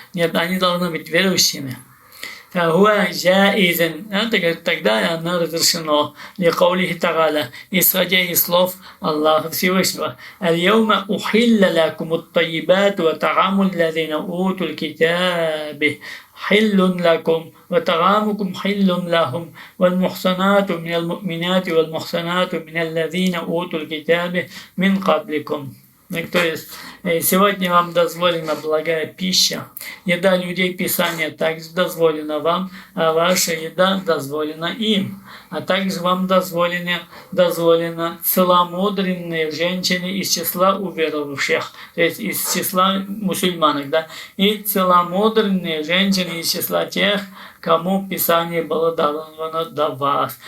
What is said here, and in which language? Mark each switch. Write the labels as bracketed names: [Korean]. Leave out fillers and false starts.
[Russian] Нет, они должны быть верующими. Это тогда оно разрешено. [Arabic] Ликаулихи тааля, [Russian] исходя из слов Аллаха Всевышнего. [Arabic] Аль-яума ухилля лакум ат-таййибат ва та'аму аллазина утул китаби حل لكم وطعامكم حل لهم والمحصنات من المؤمنات والمحصنات من الذين أوتوا الكتاب من قبلكم. [Russian] То есть, сегодня вам дозволена благая пища, еда людей Писания также дозволена вам, а ваша еда дозволена им. А также вам дозволено целомудренные женщины из числа уверовавших, то есть из числа мусульманок, да, и целомудренные женщины из числа тех, кому Писание было даровано до вас.